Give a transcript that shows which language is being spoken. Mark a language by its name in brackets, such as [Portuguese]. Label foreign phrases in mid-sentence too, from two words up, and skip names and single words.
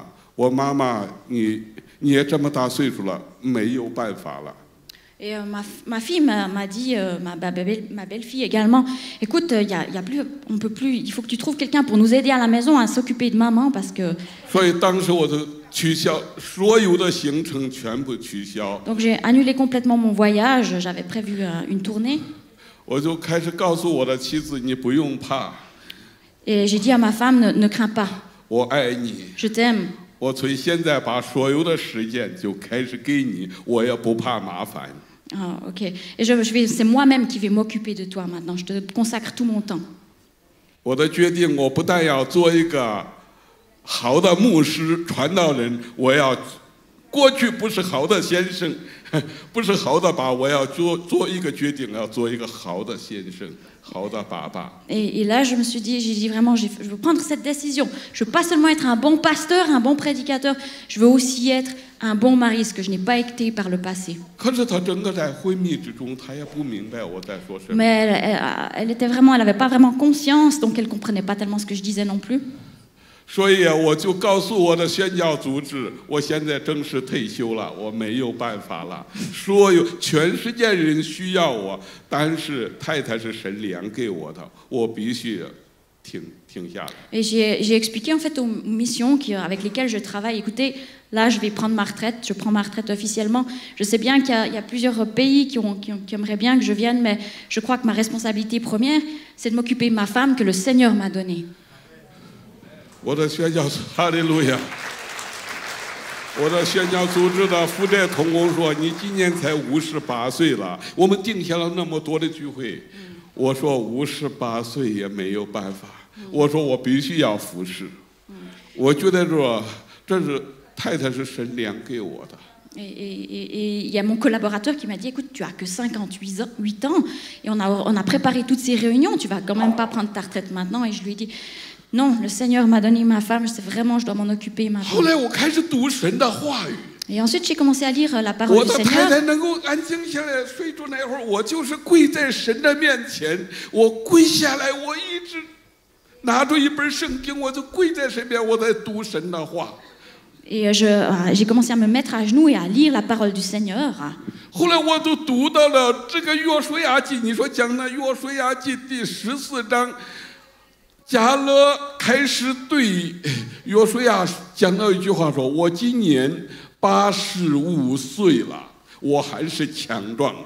[Chinese] 我妈妈，你也这么大岁数了，没有办法了。” [French] Et ma fille m'a dit, ma belle-fille également, écoute, on peut plus, il faut que tu trouves quelqu'un pour nous aider à la maison à s'occuper de maman parce que. [Chinese] 所以当时我就取消所有的行程，全部取消。 [French] Donc j'ai annulé complètement mon voyage. J'avais prévu une tournée. [Chinese] 我就开始告诉我的妻子，你不用怕。 [French] Et j'ai dit à ma femme, ne crains pas. [Chinese] 我爱你。 [French] Je t'aime. [Chinese] 我从现在把所有的时间就开始给你，我也不怕麻烦。 [French] Ah, ok. Et c'est moi-même qui vais m'occuper de toi maintenant. Je te consacre tout mon temps. [Chinese] 我的决定，我不但要做一个好的牧师、传道人，我要过去不是好的先生，不是好的爸，我要做一个决定，要做一个好的先生、好的爸爸。 [French] Et là, j'ai dit vraiment, je veux prendre cette décision. Je veux pas seulement être un bon pasteur, un bon prédicateur. Je veux aussi être un bon mari, ce que je n'ai pas été par le passé. [Chinese] 可是他整个在昏迷之中，他也不明白我在说什么。 [French] Mais elle n'avait pas vraiment conscience, donc elle comprenait pas tellement ce que je disais non plus. [Chinese] 所以我就告诉我的宣教组织，我现在正式退休了，我没有办法了。所有全世界人需要我，但是太太是神量给我的，我必须停下来。 [French] Et j'ai expliqué en fait aux missions avec lesquelles je travaille. Écoutez, là, je vais prendre ma retraite. Je prends ma retraite officiellement. Je sais bien qu'il y a plusieurs pays qui aimeraient bien que je vienne, mais je crois que ma responsabilité première, c'est de m'occuper de ma femme que le Seigneur m'a donnée. [Chinese] 我的宣教哈利路亚！我的宣教组织的负责同工说：“你今年才58岁了，我们定下了那么多的聚会。” 我说：“58岁也没有办法。” 我说：“我必须要服侍。” 我觉得说，这是太太是神量给我的。 [French] Et il y a mon collaborateur qui m'a dit, écoute, tu as que 58 ans et on a préparé toutes ces réunions, tu vas quand même pas prendre ta retraite maintenant. Et je lui ai dit, non, le Seigneur m'a donné ma femme, c'est vraiment, je dois m'en occuper maintenant. [Chinese] 后来我开始读神的话语。 [French] Et ensuite, j'ai commencé à lire la parole du Seigneur. [Chinese] 我的太太能够安静下来睡着那会儿，我就是跪在神的面前，我跪下来，我一直拿着一本圣经，我就跪在神面，我在读神的话。 [French] Et j'ai commencé à me mettre à genoux et à lire la parole du Seigneur. [Chinese] 后来我就读到了这个约书亚记，你说讲那约书亚记第14章，迦勒开始对约书亚讲到一句话说：“我今年85岁了，我还是强壮的。”